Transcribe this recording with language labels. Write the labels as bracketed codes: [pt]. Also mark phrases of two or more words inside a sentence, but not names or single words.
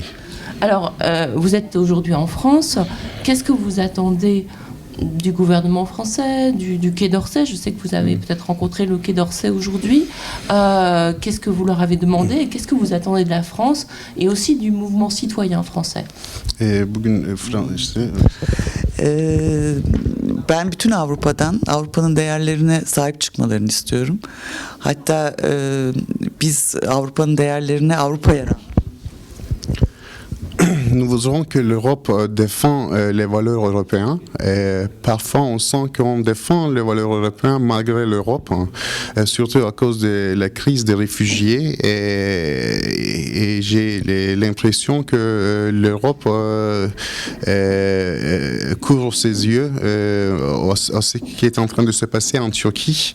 [fr] Alors, vous êtes aujourd'hui en France. Qu'est-ce que vous attendez du gouvernement français, du Quai d'Orsay? Je sais que vous avez peut-être rencontré le Quai d'Orsay aujourd'hui. Qu'est-ce que vous leur avez demandé et qu'est-ce que vous attendez de la France et aussi du mouvement citoyen français? [tr] Ben bütün Avrupa'nın değerlerine sahip çıkmalarını istiyorum. Hatta biz Avrupa'nın değerlerine Avrupa yaran. [fr] Nous voudrons que l'Europe défend les valeurs européennes. Et parfois, on sent qu'on défend les valeurs européennes malgré l'Europe, surtout à cause de la crise des réfugiés. Et j'ai l'impression que l'Europe couvre ses yeux à ce qui est en train de se passer en Turquie.